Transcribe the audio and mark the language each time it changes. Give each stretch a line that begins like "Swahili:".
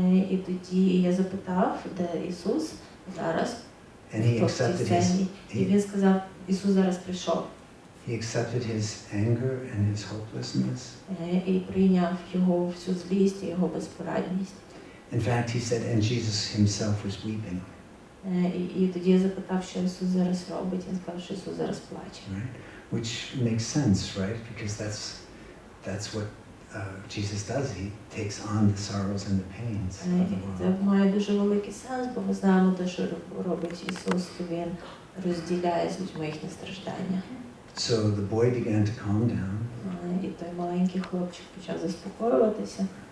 Ukrainian: І тоді я запитав, де Ісус зараз.
English: And he accepted
Ukrainian: І він сказав, Ісус зараз прийшов.
English: He accepted his anger and his hopelessness.
Ukrainian: І прийняв його всю злість і його безпорадність.
English: In fact, he said, and Jesus himself was weeping.
Ukrainian: І тоді я запитав, що Ісус зараз робить. Він сказав, що Ісус зараз плаче.
English: Right? Which makes sense, right? Because that's what Jesus does. He takes on the sorrows and the pains of the world.
Ukrainian: Це має дуже великий сенс, бо ми знаємо те, що робить Ісус, то Він розділяє з людьми їхні страждання. So the boy began to calm down. І той маленький хлопчик почав заспокоюватися.